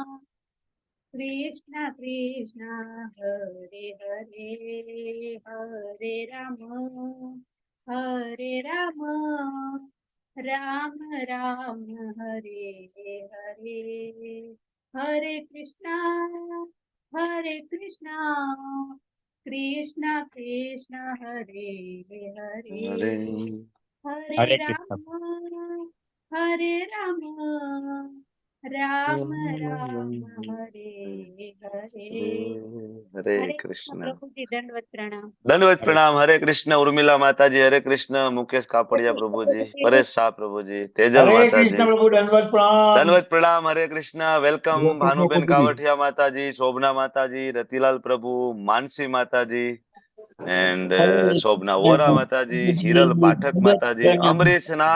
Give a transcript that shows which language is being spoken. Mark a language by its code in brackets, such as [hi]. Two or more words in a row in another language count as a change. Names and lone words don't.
[sa] Krishna Krishna, Hare Hare, Hare Rama, Hare Rama, Rama Rama, Hare Hare, Hare Krishna, Hare Krishna, Krishna Krishna, Hare Hare, Hare Hare Krishna. Rama, Hare Rama, Ram Ram, Hare Hare. [gu] હરે હરે કૃષ્ણ. પ્રભુજી, દંડવત પ્રણામ. દંડવત હરે પ્રણામ. હરે કૃષ્ણ. ઉર્મિલા માતાજી હરે કૃષ્ણ. મુકેશ કાપડિયા પ્રભુજી, પરેશ શાહ પ્રભુજી, તેજલ હરે માતાજી કૃષ્ણ પ્રભુ, દંડવત પ્રણામ. દંડવત પ્રણામ. હરે કૃષ્ણ. વેલકમ હરે કૃષ્ણ ભાનુબેન પ્રભુજી. કાવઠિયા માતાજી, શોભના માતાજી, રતિલાલ પ્રભુ, માનસી માતાજી એન્ડ શોભના વોરા માતાજી, હિરલ પાઠક માતાજી, અમરીશ નાથ